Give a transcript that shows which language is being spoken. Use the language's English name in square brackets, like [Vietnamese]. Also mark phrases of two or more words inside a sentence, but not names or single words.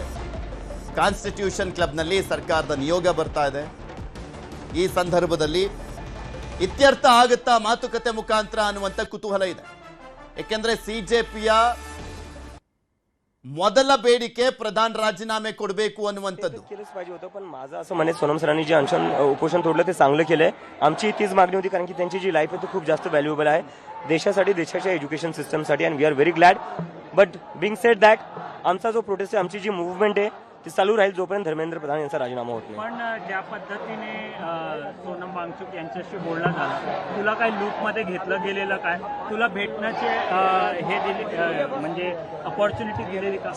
[Kannada] ಕಾನ್ಸ್ಟಿಟ್ಯೂಷನ್ ಕ್ಲಬ್ನಲ್ಲಿ ಸರ್ಕಾರದ ನಿಯೋಗ ಬರ್ತಾ ಇದೆ. ಈ ಸಂದರ್ಭದಲ್ಲಿ ಇತ್ಯರ್ಥ ಆಗುತ್ತಾ ಮಾತುಕತೆ ಮುಖಾಂತರ ಅನ್ನುವಂಥ ಕುತೂಹಲ ಇದೆ. ಯಾಕೆಂದ್ರೆ ಸಿಜೆಪಿಯ ಮೊದಲ ಬೇಡಿಕೆ प्रधान राजीनामे ಕೊಡಬೇಕು ಅನ್ನುವಂಥದ್ದು. [Marathi] केलंच पाहिजे होतं, पण माझं असं म्हणे सोनम सरांनी जे उपोषण तोडलं ते चांगलं केलंय. आमची तीच मागणी होती, कारण की त्यांची जी लाईफ आहे ती खूप जास्त व्हॅल्युएबल आहे देशासाठी, देशाच्या एज्युकेशन सिस्टमसाठी, [English] and we are very glad. but being said that [Marathi] आमचा जो प्रोटेस्ट आहे, आमची जी मूवमेंट आहे ती चालू राहील जोपर्यंत धर्मेंद्र प्रधान यांचा राजीनामा होत नाही. पण ज्या पद्धतीने सोनम वांगचुक यांच्याशी बोलणं झालं, तुला काय लूपमध्ये घेतलं गेलेलं, काय तुला भेटण्याचे हे दिले म्हणजे अपॉर्च्युनिटी दिलेली का?